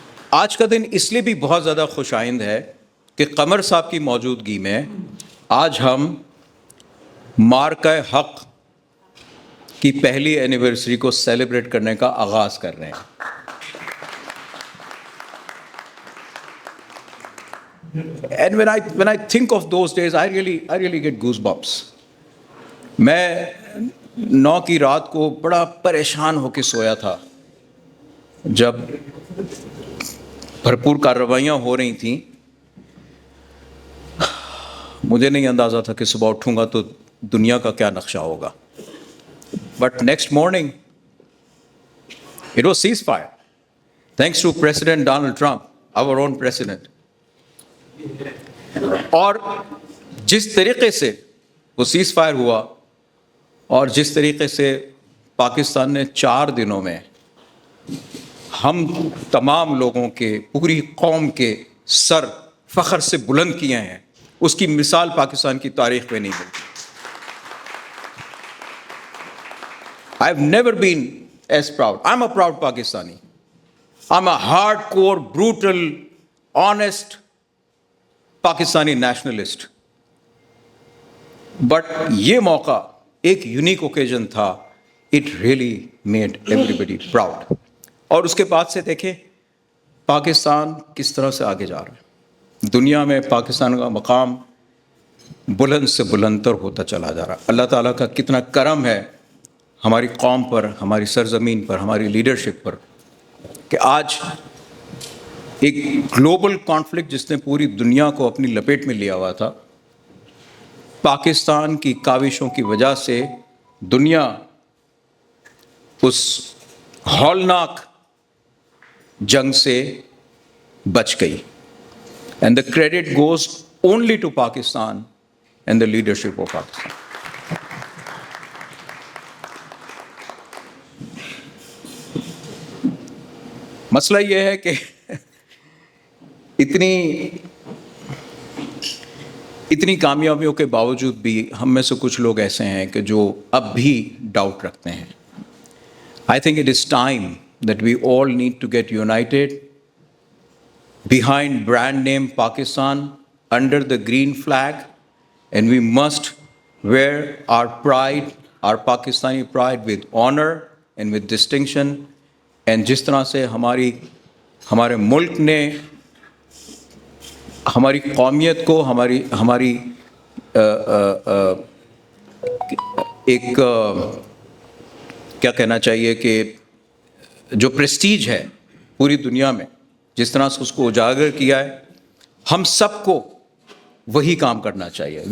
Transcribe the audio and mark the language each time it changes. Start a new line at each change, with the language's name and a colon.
Urdu: آج کا دن اس لیے بھی بہت زیادہ خوش آئند ہے کہ قمر صاحب کی موجودگی میں آج ہم مارکہ حق کی پہلی اینیورسری کو سیلیبریٹ کرنے کا آغاز کر رہے ہیں.
English: And when I think of those days, I really get goosebumps.
Urdu: میں 9 کی رات کو بڑا پریشان ہو کے سویا تھا جب بھرپور کارروائیاں ہو رہی تھیں. مجھے نہیں اندازہ تھا کہ صبح اٹھوں گا تو دنیا کا کیا نقشہ ہوگا.
English: But next morning it was cease fire thanks to president Donald Trump, our own president.
Urdu: اور جس طریقے سے وہ سیز فائر ہوا اور جس طریقے سے پاکستان نے 4 دنوں میں ہم تمام لوگوں کے، پوری قوم کے سر فخر سے بلند کیے ہیں، اس کی مثال پاکستان کی تاریخ میں نہیں ملتی.
English: I've never been as proud. I'm a proud Pakistani. I'm a hardcore, brutal, honest Pakistani nationalist.
Urdu: But یہ موقع ایک یونیک اوکیزن تھا.
English: It really made everybody proud.
Urdu: اور اس کے بعد سے دیکھیں پاکستان کس طرح سے آگے جا رہا ہے. دنیا میں پاکستان کا مقام بلند سے بلندتر ہوتا چلا جا رہا ہے. اللہ تعالیٰ کا کتنا کرم ہے ہماری قوم پر، ہماری سرزمین پر، ہماری لیڈرشپ پر کہ آج ایک گلوبل کانفلکٹ جس نے پوری دنیا کو اپنی لپیٹ میں لیا ہوا تھا، پاکستان کی کاوشوں کی وجہ سے دنیا اس ہولناک جنگ سے بچ گئی.
English: And the credit goes only to Pakistan and the leadership of Pakistan.
Urdu: مسئلہ یہ ہے کہ اتنی اتنی کامیابیوں کے باوجود بھی ہم میں سے کچھ لوگ ایسے ہیں کہ جو اب بھی ڈاؤٹ رکھتے ہیں.
English: I think it is time that we all need to get united behind brand name Pakistan under the green flag, and we must wear our pride, our Pakistani pride with honor and with distinction.
Urdu: And جس طرح سے ہمارے ملک نے ہماری قومیت کو ہماری ایک کیا کہنا چاہیے کہ جو پریسٹیج ہے پوری دنیا میں جس طرح سے اس کو اجاگر کیا ہے, ہم سب کو وہی کام کرنا چاہیے.